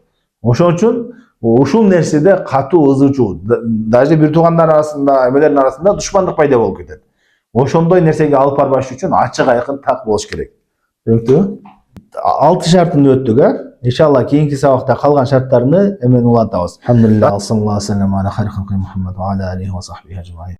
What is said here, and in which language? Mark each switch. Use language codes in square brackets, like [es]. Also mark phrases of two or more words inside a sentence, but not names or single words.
[ky] Ошон үчүн ушул нерседе катуу ызычуу, даже бир туугандар арасында, эмелердин арасында душмандык пайда болуп кетет. Ошондой нерсеге алып барбаш үчүн ачык айкын так болуш керек. Түшүнүктүбү? 6 шартын өттүк, Иншалла кийинки сабакта калган шарттарны эмен улантабыз. [ar] الحمد لله صلى الله عليه وسلم على خير خلقه محمد وعلى آله وصحبه أجمعين.